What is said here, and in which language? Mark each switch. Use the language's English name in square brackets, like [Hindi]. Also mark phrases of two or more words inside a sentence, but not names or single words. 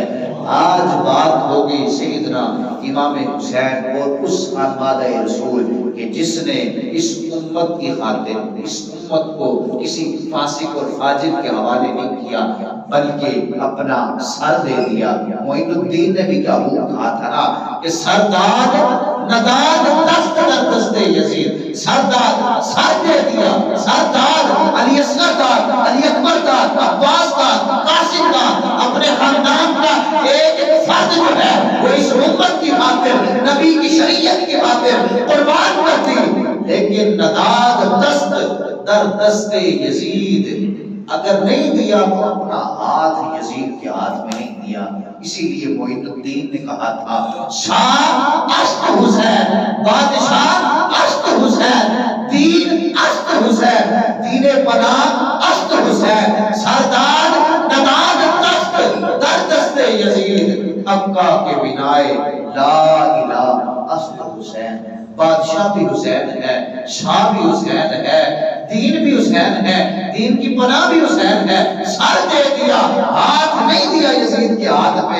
[Urdu] آج بات ہوگی سیدنا امام حسین اور اس خانوادہ رسول کہ جس نے اس امت کی خاطر اس امت کو کسی فاسق اور فاجر کے حوالے نہیں کیا بلکہ اپنا سر دے دیا۔ معین الدین نے بھی کیا کہا تھا نا کہ [Persian] سرداد نداد دست در دست یزید، [Urdu] سرداد سر دے دیا، [Persian] سرداد علی اصغر داد، علی اکبر داد، عباس داد، قاسم داد، [Urdu] اپنے خاندان کا ایک فرد جو ہے وہ اس امت کی خاطر نبی کی شریعت کی خاطر قربان کر دی، لیکن [Persian] نداد دست در دست یزید [Urdu] اگر نہیں دیا تو اپنا ہاتھ یزید کے ہاتھ میں نہیں دیا۔ اسی لیے معین الدین نے کہا تھا [Persian] شاہ اشت حسین، بادشاہ اشت حسین، دین اشت حسین، دین پناہ اشت حسین، سردار نداد دست در دست یزید، حقہ کے بنائے لا الہ اشت حسین۔ [Urdu] بادشاہ بھی حسین ہے، شاہ بھی حسین ہے، دین بھی حسین ہے، دین کی پناہ بھی حسین ہے، سر دے دیا، ہاتھ نہیں دیا یزید کے ہاتھ پہ۔